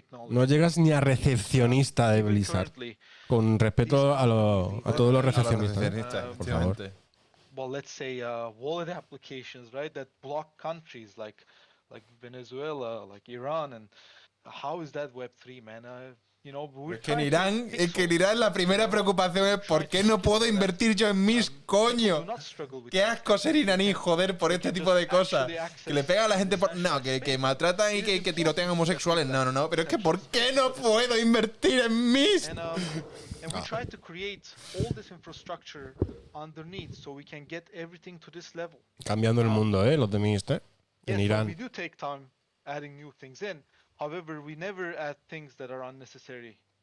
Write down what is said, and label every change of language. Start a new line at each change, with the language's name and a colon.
Spanish: No llegas ni a recepcionista de Blizzard. Con respeto a todos los recepcionistas. Por favor.
English: Well, let's say wallet applications, right? That block countries like Venezuela, like Iran, and how is that Web3, man?
Spanish: Es que en Irán la primera preocupación es ¿por qué no puedo invertir yo en mis coño? Qué asco ser iraní, joder, por este tipo de cosas. Que le pega a la gente por... No, que maltratan y que tirotean homosexuales. No. Pero es que ¿por qué no puedo invertir en mis?
English: And we try to create all this infrastructure underneath so we can get everything to this level.
Spanish: Cambiando el mundo, los de Mist, en Irán.
English: We do take time adding new things in. However, we never add things that are unnecessary.